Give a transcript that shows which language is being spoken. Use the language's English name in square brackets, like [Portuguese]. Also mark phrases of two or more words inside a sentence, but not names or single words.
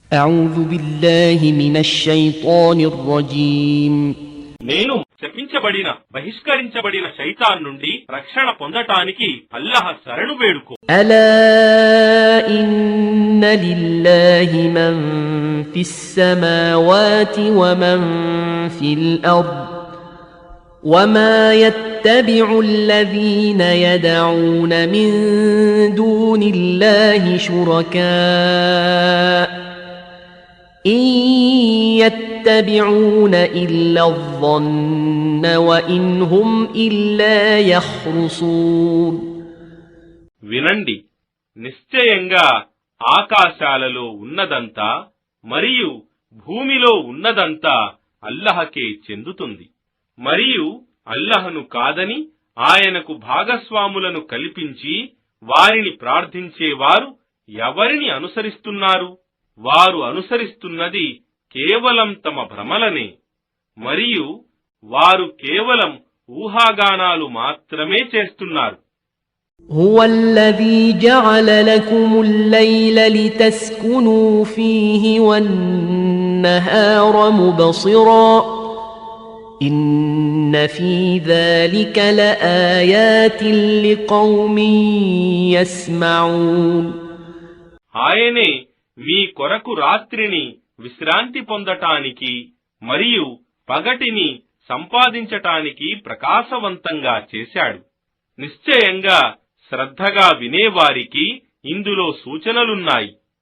[Arabic] أعوذ بالله من الشيطان الرجيم [Telugu] నేను శపించబడిన బహిష్కరించబడిన శైతాన్ నుండి రక్షణ పొందటానికి అల్లాహ్ శరణు వేడుకో. [Arabic] ألا إن لله من في السماوات ومن في الأرض وما يتبع الذين يدعون من دون الله شركاء إن يتبعون إلا الظن وإن هم إلا يخرصون. [Telugu] వినండి, నిశ్చయంగా ఆకాశాలలో ఉన్నదంతా మరియు భూమిలో ఉన్నదంతా అల్లహకే చెందుతుంది. మరియు అల్లహను కాదని ఆయనకు భాగస్వాములను కల్పించి వారిని ప్రార్థించేవారు ఎవరిని అనుసరిస్తున్నారు? వారు అనుసరిస్తున్నది కేవలం తమ భ్రమలనే, మరియు వారు కేవలం ఊహాగానాలు మాత్రమే చేస్తున్నారు. [Arabic] هو الذي جعل لكم الليل لتسكنوا فيه والنهار مبصرا إن في ذلك لآيات لقوم يسمعون. [Telugu] ఆయనే మీ కొరకు రాత్రిని విశ్రాంతి పొందటానికి మరియు పగటిని సంపాదించటానికి ప్రకాశవంతంగా చేశాడు. నిశ్చయంగా శ్రద్ధగా వినేవారికి ఇందులో సూచనలున్నాయి.